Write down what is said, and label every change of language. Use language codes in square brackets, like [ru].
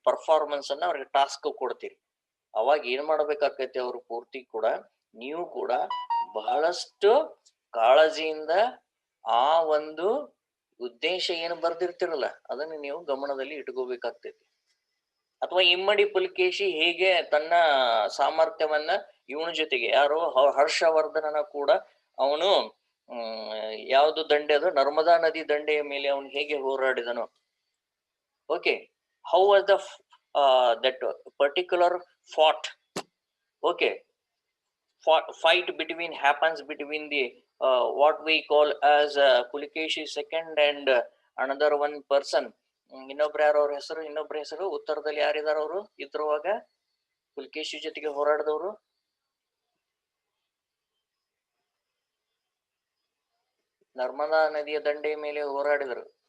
[kn] Performance ಅನ್ನ ಅವ್ರಿಗೆ task ಕೊಡ್ತೀರಿ. ಅವಾಗ ಏನ್ ಮಾಡ್ಬೇಕಾಕೈತಿ ಅವರು ಪೂರ್ತಿ ಕೂಡ, ನೀವು ಕೂಡ ಬಹಳಷ್ಟು ಕಾಳಜಿಯಿಂದ ಆ ಒಂದು ಉದ್ದೇಶ ಏನು ಬರ್ದಿರ್ತಿರಲ್ಲ ಅದನ್ನ ನೀವು ಗಮನದಲ್ಲಿ ಇಟ್ಕೋಬೇಕಾಗ್ತೈತಿ. ಅಥವಾ ಇಮ್ಮಡಿ ಪುಲಕೇಶಿ ಹೇಗೆ ತನ್ನ ಸಾಮರ್ಥ್ಯವನ್ನ ಇವನ ಜೊತೆಗೆ, ಯಾರು ಹರ್ಷವರ್ಧನನ ಕೂಡ ಅವನು ಯಾವುದು ದಂಡೆ ಅದು, ನರ್ಮದಾ ನದಿ ದಂಡೆಯ ಮೇಲೆ ಅವನು ಹೇಗೆ ಹೋರಾಡಿದನು. [en] Okay, how was the that particular fought, okay, fight happens between the what we call as Pulikeshi second and another one person. [kn] ಇನ್ನೊಬ್ರ ಯಾರು ಅವ್ರ ಹೆಸರು, ಇನ್ನೊಬ್ರ ಹೆಸರು ಉತ್ತರದಲ್ಲಿ ಯಾರಿದಾರ ಅವರು ಇದ್ರುವಾಗ ಪುಲಕೇಶಿ ಜೊತೆಗೆ ಹೋರಾಡಿದವರು? ನರ್ಮದಾ ನದಿಯ ದಂಡೆಯ ಮೇಲೆ ಹೋರಾಡಿದರು.